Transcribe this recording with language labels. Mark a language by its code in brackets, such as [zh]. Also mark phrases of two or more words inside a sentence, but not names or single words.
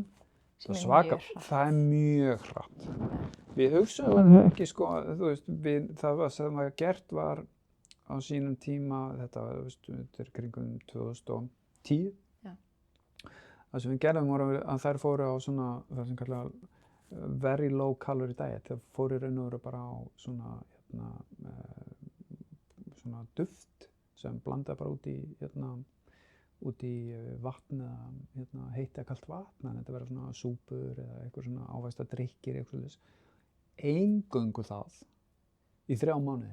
[is] Það er mjög hratt. Við hugsaðum ekki, sko, þú veist, það sem var gert var á sínum tíma, þetta er kringum 2010. Já. Það sem við gerðum voru að þær fóru á svona, það sem kallað [en] very low calorie diet. [is] Það fóru í raun og veru bara á svona, svona duft sem blandaði bara út í vatn eða heitt eða kalt vatn, en þetta verður svona súpur eða eitthvað svona ávægsta drykkir, eitthvað svoleiðis. Eingöngu það í 3 mánuði.